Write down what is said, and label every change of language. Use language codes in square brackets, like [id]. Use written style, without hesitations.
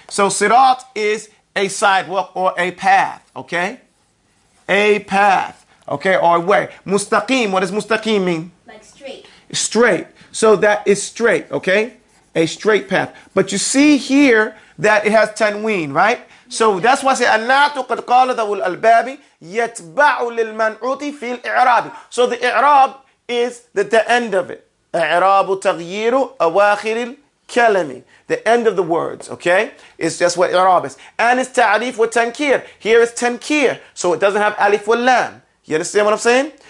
[en] So sirat is a sidewalk or a path, okay? A path, okay, or a way. Mustaqim, what does mustaqim mean? Like straight. Straight. So that is straight, okay? A straight path. But you see here that it has tanween, right? So that's why I say [ar] النعت قد قال ذو الألباب يتبع للمنعوت في الإعراب. [en] So the إعراب is the end of it. [ar] إعراب تغيير أواخر الكلم. [en] The end of the words, okay? It's just what إعراب is. And it's تعريف وتنكير. Here is تنكير. So it doesn't have alif wal lam. You understand what I'm saying?